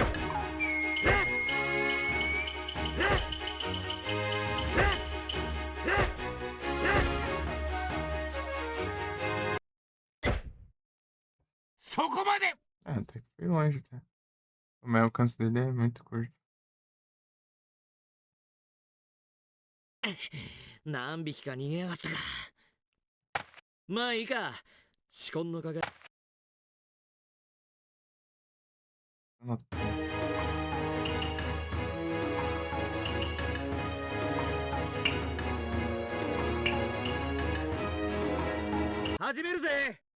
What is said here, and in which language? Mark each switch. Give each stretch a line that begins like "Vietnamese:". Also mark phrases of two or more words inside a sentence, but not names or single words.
Portuguese: Ah, até que foi longe, tá? Mas o alcance dele é muito curto.
Japanese: 何匹か逃げやがったか。まあいいか。仕込んのかが。始めるぜ。